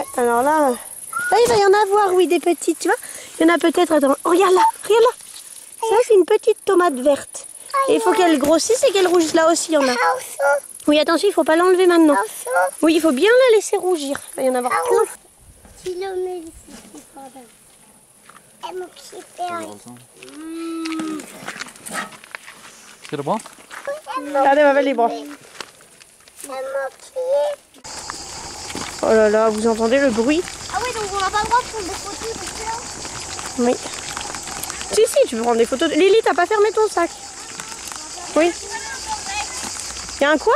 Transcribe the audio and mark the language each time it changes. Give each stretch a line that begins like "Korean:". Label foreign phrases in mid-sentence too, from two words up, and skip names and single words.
French: Ouais, alors là, il va y en avoir, oui, des petites, tu vois. Il y en a peut-être, attends. Oh, regarde là, regarde là. Ça, c'est une petite tomate verte. Et il faut qu'elle grossisse et qu'elle rougisse. Là aussi, il y en a. Oui, attention, il ne faut pas l'enlever maintenant. Oui, il faut bien la laisser rougir. Il va y en avoir plein.
Swedish: Ska det bra? Ja, det var väldigt bra.
French: Oh là là, vous entendez le bruit? Ah oui, donc on n'a pas le droit de prendre des photos de ça. Oui. Si, tu peux prendre des photos. Lily, t'as pas fermé ton sac? Oui. Il y a un quoi?